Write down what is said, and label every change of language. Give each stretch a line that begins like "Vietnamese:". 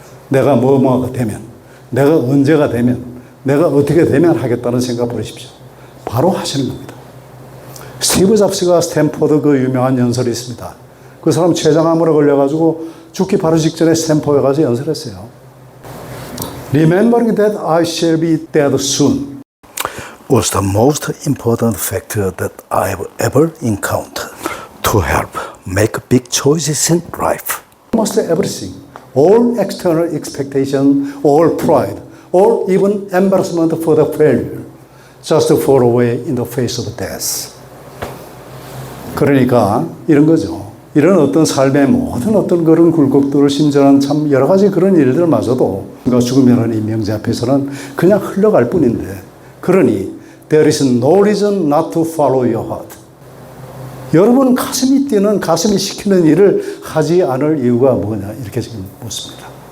Korean: 내가 뭐가 되면, 내가 언제가 되면, 내가 어떻게 되면 하겠다는 생각 버리십시오. 바로 하시는 겁니다. 스티브 잡스가 스탠포드 그 유명한 연설이 있습니다. 그 사람 췌장암으로 걸려가지고 죽기 바로 직전에 스탠포드에 가서 연설했어요.
English: Remembering that I shall be dead soon was the most important factor that I've ever encountered to help make big choices in life. Almost everything, all external expectation, all pride, or even embarrassment for the failure, just fall away in the face of death.
Korean: 그러니까 이런 거죠. 이런 어떤 삶의 모든 어떤 그런 굴곡들을 심전한 참 여러 가지 그런 일들마저도 죽음이라는 이 명제 앞에서는 그냥 흘러갈 뿐인데, 그러니
English: there is no reason not to follow your heart.
Korean: 여러분 가슴이 뛰는, 가슴이 시키는 일을 하지 않을 이유가 뭐냐, 이렇게 지금 묻습니다.